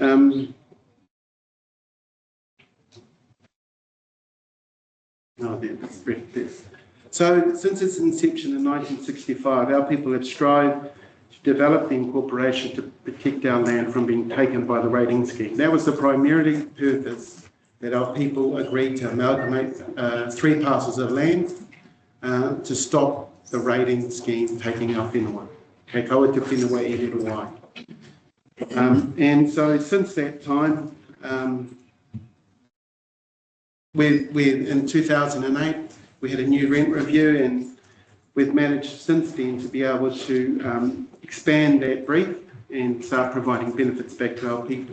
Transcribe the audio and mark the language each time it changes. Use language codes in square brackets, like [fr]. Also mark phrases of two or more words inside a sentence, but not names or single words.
[en] So since its inception in 1965, our people have strived to develop the incorporation to protect our land from being taken by the rating scheme. That was the primary purpose that our people agreed to amalgamate 3 parcels of land to stop the rating scheme taking our whenua. [mi] Kei kaua te whenua e riro wai. [en] And so since that time, in 2008, we had a new rent review, and we've managed since then to be able to expand that brief and start providing benefits back to our people.